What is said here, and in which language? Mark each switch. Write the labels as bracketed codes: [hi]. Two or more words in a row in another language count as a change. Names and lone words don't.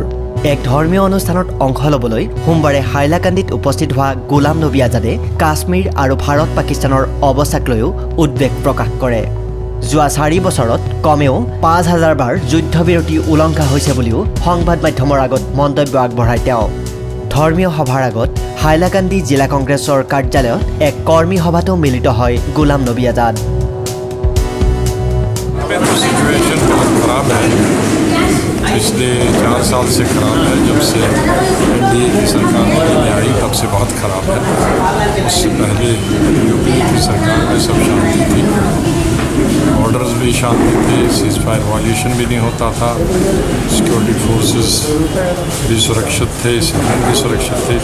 [as] এক ধৰ্মীয় অনুষ্ঠানত অংশ ল'বলৈ সোমবাৰে হাইলাকান্দিত উপস্থিত হোৱা গোলাম নবী আজাদে কাশ্মীৰ আৰু ভাৰত পাকিস্তানৰ অৱস্থাক লৈও উদ্বেগ প্ৰকাশ কৰে। যোৱা 4 বছৰত কমেও 5000 বাৰ যুদ্ধবিৰতি উলংঘা হৈছে বুলিও সংবাদ মাধ্যমৰ আগত মন্তব্য আগবঢ়ায় তেওঁ। ধৰ্মীয় সভাৰ আগত হাইলাকান্দি জিলা কংগ্ৰেছৰ কাৰ্যালয়ত এক কৰ্মী সভাতো মিলিত হয় গোলাম নবী আজাদ। [hi] पिछले 4 साल से खराब है। जब से एनडीए की सरकार में आई तब से बहुत खराब है। उससे पहले यूपी की सरकार में सब शांति थी, बॉर्डर्स भी शांति थे, सीज फायर वायलेशन भी नहीं होता था, सिक्योरिटी फोर्सेस भी सुरक्षित थे, सिविलियन भी सुरक्षित थे।